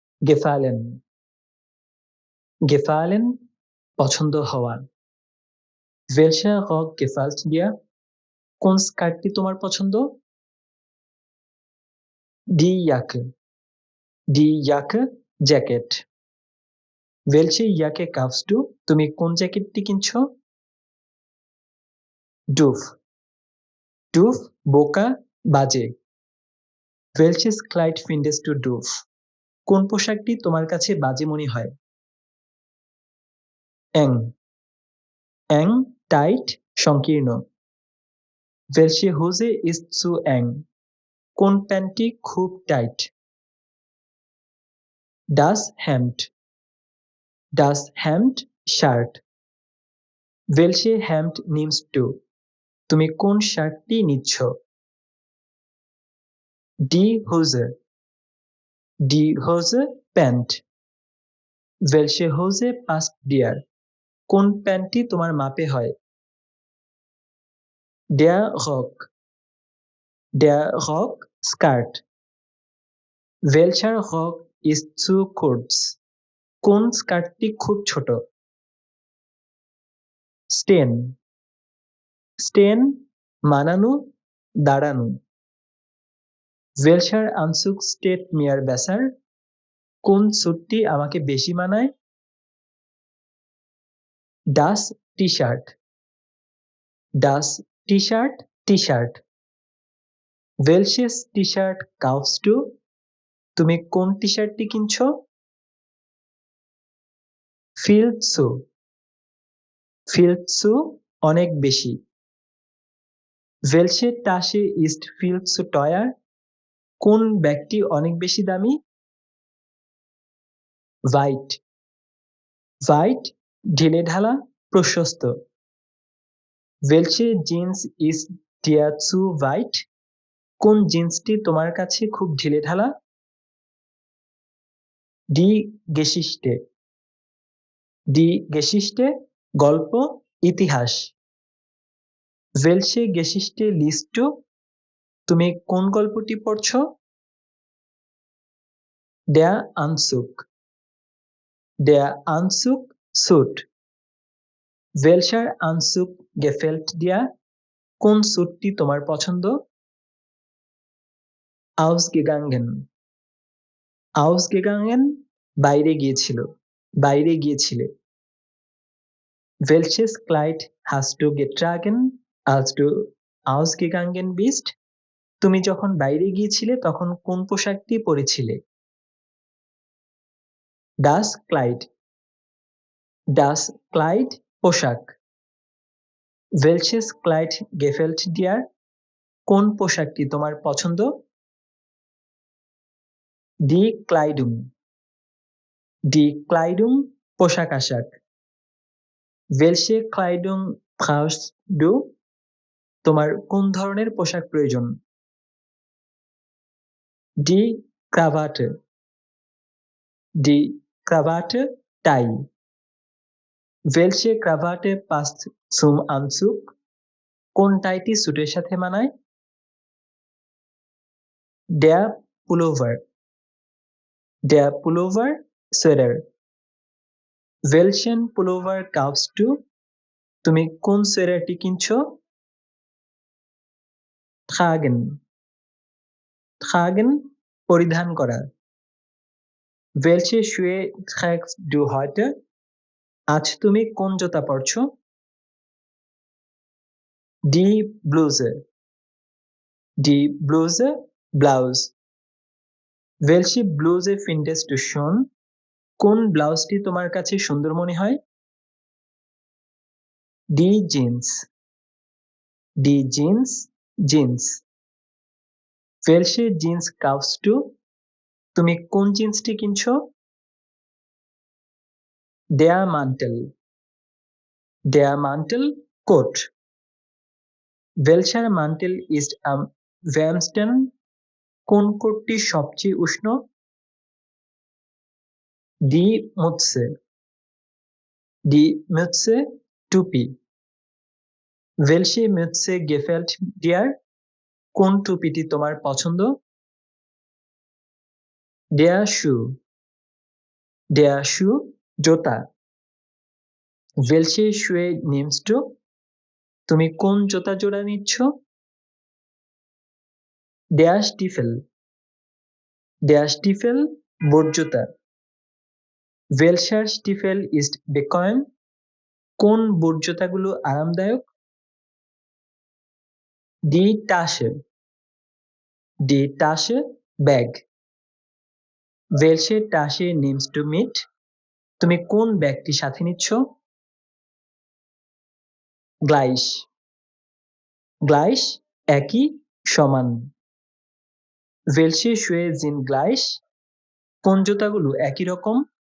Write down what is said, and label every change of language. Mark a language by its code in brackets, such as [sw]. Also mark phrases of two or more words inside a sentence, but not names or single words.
[de] gefallen gefallen [bn] পছন্দ হওয়া। [de] Welcher Rock gefällt dir? [bn] কোন স্কার্টটি তোমার পছন্দ? [de] Die Jacke Die Jacke জ্যাকেট। Welche Jacke kaufst du? [bn] তুমি কোন জ্যাকেটটি কিনছো? [de] Doof Doof [bn] বোকা, বাজে। [de] Welches Kleid findest du doof? [bn] কোন পোশাকটি তোমার কাছে বাজে মনে হয়? [de] Eng Eng [bn] টাইট, সংকীর্ণ। [de] Welche Hose ist zu eng? [bn] কোন প্যান্টটি খুব টাইট? [de] Das Hemd Das Hemd শার্ট। Welche Hemd nimmst du? [bn] তুমি কোন শার্টটি নিচ্ছ? [de] Die Hose Die Hose প্যান্ট। Welche Hose passt dir? [bn] কোন প্যান্টটি তোমার মাপে হয়? [de] Der Rock Der Rock স্কার্ট। Welcher Rock ist zu kurz? [bn] কোন স্কার্টটি খুব ছোট? [de] Stehen Stehen [bn] মানানো, দাঁড়ানো। [de] Welcher Anzug steht mir besser? [bn] কোন স্যুটটি আমাকে বেশি মানায়? [de] Das T-shirt Das T-shirt টি-শার্ট। Welches T-shirt kaufst du? [bn] তুমি কোন টি-শার্টটি কিনছো? [de] Viel zu Viel zu [bn] অনেক বেশি। [de] Welche Tasche ist viel zu teuer? [bn] কোন ব্যাগটি অনেক বেশি দামি? [de] Weit Weit [bn] ঢিলেঢালা, প্রশস্ত। [de] Welche Jeans ist dir zu weit? [bn] কোন জিন্সটি তোমার কাছে খুব ঢিলেঢালা? [de] Die Geschichte Die Geschichte [bn] গল্প, ইতিহাস। [de] Welche Geschichte liest du? [bn] তুমি কোন গল্পটি পড়ছো? [de] Der Anzug Der Anzug স্যুট। Welcher Anzug gefällt dir? [bn] কোন স্যুটটি তোমার পছন্দ? [de] Ausgegangen Ausgegangen [bn] বাইরে গিয়েছিল, বাইরে গিয়েছিলে। [de] Welches Kleid hast du getragen, als du ausgegangen bist? [bn] তুমি যখন বাইরে গিয়েছিলে তখন কোন পোশাকটি পরেছিলে? [de] Das Kleid Das Kleid পোশাক। Welches Kleid gefällt dir? [bn] কোন পোশাকটি তোমার পছন্দ? [de] Die Kleidung Die Kleidung [bn] পোশাক আশাক। [de] Welche Kleidung brauchst du? [bn] তোমার কোন ধরনের পোশাক প্রয়োজন? [de] Die Krawatte Die Krawatte টাই। Welche Krawatte passt zum Anzug? [bn] কোন টাইটি স্যুটের সাথে মানায়? [de] Der Pullover Der Pullover সোয়েটার। Welchen Pullover kaufst du? [bn] তুমি কোন সোয়েটারটি কিনছো? [de] Tragen Tragen [bn] পরিধান করা। [de] Welche Schuhe trägst du heute? [bn] আজ তুমি কোন জুতা পরছো? [de] Die Bluse Die Bluse ব্লাউজ। Welche Bluse findest du schön? [bn] কোন ব্লাউজটি তোমার কাছে সুন্দর মনে হয়? [de] Die Jeans Die Jeans জিন্স। Welche Jeans kaufst du? [bn] তুমি কোন জিন্সটি কিনছো? [de] Der Mantel Der Mantel কোট। Welcher Mantel ist am wärmsten? [bn] কোন কোটটি সবচেয়ে উষ্ণ? [de] Die Mütze Die Mütze টুপি। Welche Mütze gefällt dir? [bn] কোন টুপিটি তোমার পছন্দ? [de] Der Schuh Der Schuh জোতা। Welche Schuhe nimmst du? [bn] তুমি কোন জোতা জোড়া নিচ্ছ? [de] Der Stiefel Der Stiefel [bn] বুট জুতা। [de] Welcher Stiefel ist bequem? [bn] কোন বুট জুতাগুলো আরামদায়ক? [de] Die Tasche Die Tasche ব্যাগ। Welche Tasche nimmst du mit? [bn] তুমি কোন ব্যাগটি সাথে নিচ্ছ? [de] Gleich Gleich [bn] একই, সমান। [de] Welche Schuhe sind gleich? [bn] কোন জুতাগুলো একই রকম?